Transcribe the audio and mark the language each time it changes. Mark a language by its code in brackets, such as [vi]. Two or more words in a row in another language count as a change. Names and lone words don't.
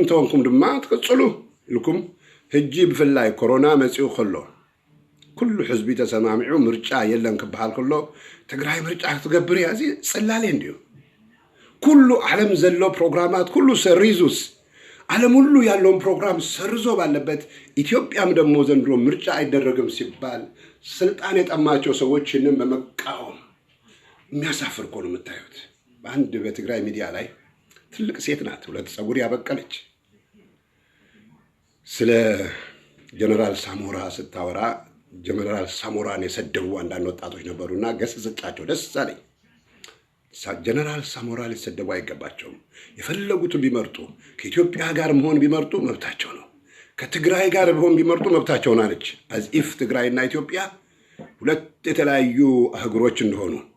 [ti] እንተወንኩም ድማ ትቅፅሉ ኢልኩም ሕጂ ብፍላይ ኮሮና መፂኡ ከሎ ኩሉ ህዝቢ ተሰማሚዑ ምርጫ የለን ክበሃል ከሎ ትግራይ ምርጫ ክትገብር ያዚ ጽላሌ እንዲዩ ኩሉ ዓለም ዘሎ ፕሮግራማት ኩሉ ሰሪዙስ [am] ዓለም ሁሉ ያለውን ፕሮግራም ሰርዞ ባለበት ኢትዮጵያም ደግሞ ዘንድሮ ምርጫ አይደረግም ሲባል ስልጣን የጠማቸው ሰዎችንም በመቃወም የሚያሳፍር እኮ ነው የምታዩት በአንድ በትግራይ ሚዲያ ላይ ትልቅ ሴት ናት ሁለት ፀጉር ያበቀለች ስለ ጀነራል ሳሞራ ስታወራ ጀነራል ሳሞራን የሰደቡ አንዳንድ ወጣቶች ነበሩና ገስጸቻቸው ደስ አለኝ ጀነራል ሳሞራ ሊሰደቡ አይገባቸውም የፈለጉትን ቢመርጡ ከኢትዮጵያ ጋር መሆን ቢመርጡ መብታቸው ነው ከትግራይ ጋር መሆን ቢመርጡ መብታቸው ናለች አዝኢፍ ትግራይና ኢትዮጵያ ሁለት የተለያዩ አህጉሮች እንደሆኑ